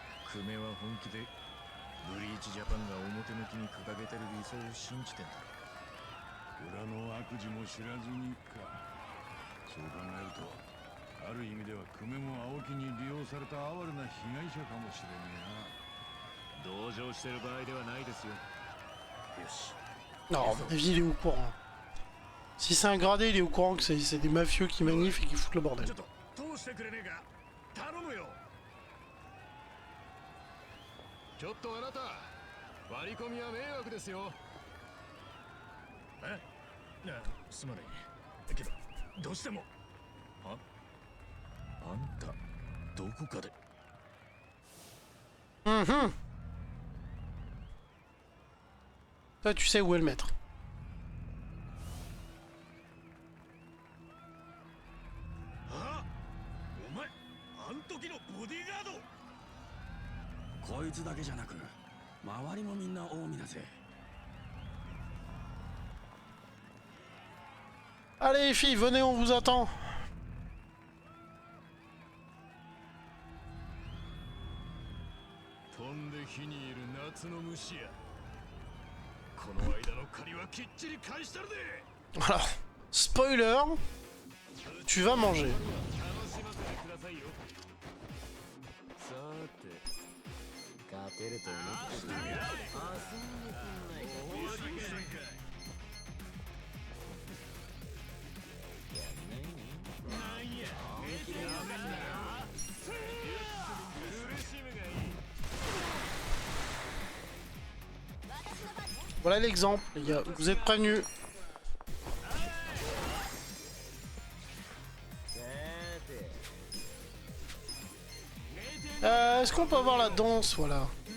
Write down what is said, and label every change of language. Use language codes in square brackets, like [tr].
[ja] 久米は本気でブリーチジャパンが表向きに掲げてる理想を信じてんだろ裏の悪事も知らずにかそう考えるとある意味では久米も青木に利用された哀れな被害者かもしれねえな同情してる場合ではないですよよし [fr] Non, à mon avis, il est au courant. Si c'est un gradé, il est au courant que c'est des mafieux qui manifent et qui foutent le bordel. [ja] ちょっと通してくれねえか頼むよちょっとあなた割り込みは迷惑ですよえすまないけどどうしてもあんたどこかで [fr] Toi, tu sais où est le maître. [ja] あお前あん時のボディーガードこいつだけじゃなく周りもみんな近江だぜ [fr] Allez, les filles, venez, on vous attend. [ja] 飛んで火にいる夏の虫やこの間の借りはきっちり返したるで [fr] Alors, spoiler, tu vas manger. [ja] 楽しませてくださいよさて勝てると思って遊んでくんないかなんや本気でやるな苦しむがいい [fr] Voilà l'exemple, les gars. Vous êtes prévenus. Est-ce qu'on peut avoir la danse, voilà.